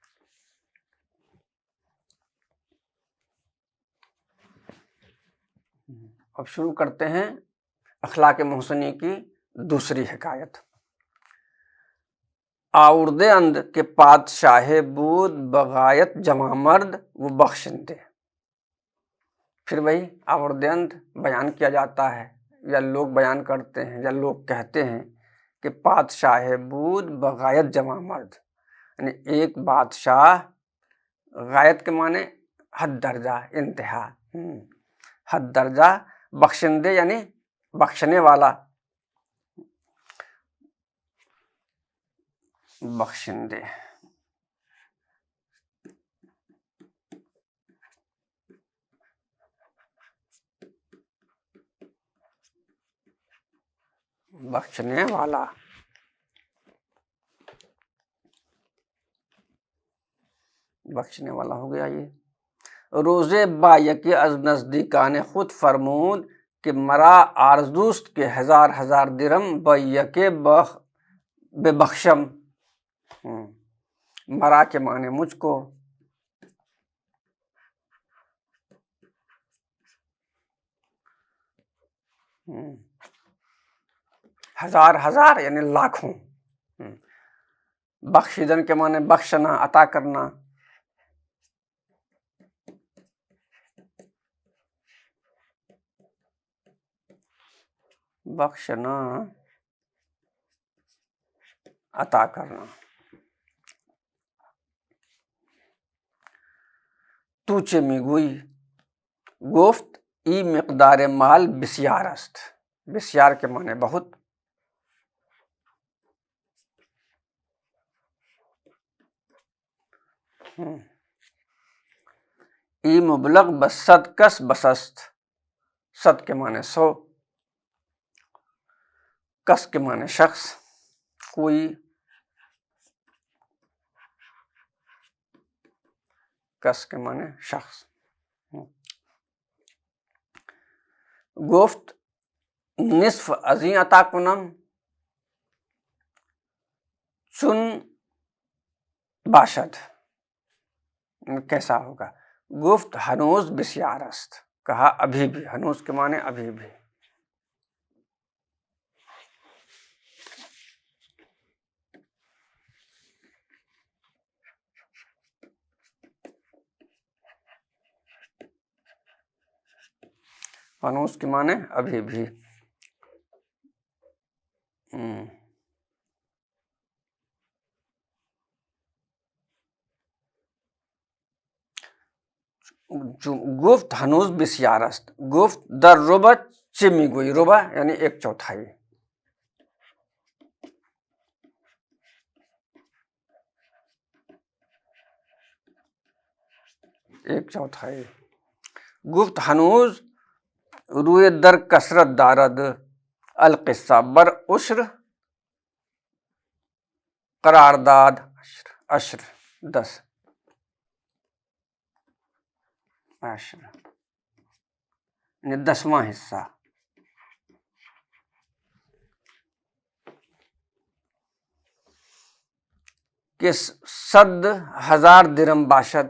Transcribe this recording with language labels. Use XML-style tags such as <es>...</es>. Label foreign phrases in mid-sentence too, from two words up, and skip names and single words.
<ur>اب شروع کرتے ہیں اخلاق محسنی کی دوسری حکایت.</ur> <fa>آورد اند کے پادشاہ بود بغایت جوان مرد و بخشندے.</fa> <ur>پھر وہی</ur> <fa>آورد اند</fa> <ur>بیان کیا جاتا ہے، یا لوگ بیان کرتے ہیں، یا لوگ کہتے ہیں کہ</ur> <fa>پادشاہ بود بغایت جوان مرد،</fa> <ur>یعنی ایک بادشاہ، غایت کے معنی حد درجہ، انتہا، حد درجہ، بخشندے یعنی بخشنے والا، بخشندے. بخشنے والا. بخشنے والا ہو گیا.</ur> <fa>یہ روزے با یکی از نزدیکان خود فرمود کہ مرا آرزوست کے ہزار ہزار درم با یکے ببخشم.</fa> <ur>مرا کے معنی مجھ کو،</ur> <fa>ہزار ہزار</fa> <ur>یعنی لاکھوں. بخشیدن کے معنی بخشنا، عطا کرنا. بخشنا، عطا کرنا.</ur> <fa>تو چه میگویی؟ گفت ای مقدار مال بسیار است.</fa> <ur>بسیار کے معنی بہت.</ur> <fa>ای مبلغ بصد کس بسست.</fa> <ur>صد کے معنی 100، کس کے معنی شخص، کوئی. کس کے معنی شخص.</ur> <fa>گفت نصف ازیں عطا کنم چون باشد.</fa> <ur>کیسا ہوگا؟</ur> <fa>گفت ہنوز بسیار است.</fa> <ur>کہا ابھی بھی. ہنوز کے معنی ابھی بھی. ہنوز کے معنی ابھی بھی.</ur> <fa>گفت ہنوز بسیار است. گفت در ربع چه میگویی؟ ربع یعنی 1/4.</fa> <ur>ایک چوتھائی.</ur> <fa>گفت ہنوز روئے در کثرت دارد القصہ بر عشر قرارداد.</fa> <ur>عشر 10. عشر یعنی 10واں حصہ.</ur> <fa>کہ 100,000 درم باشد.</fa>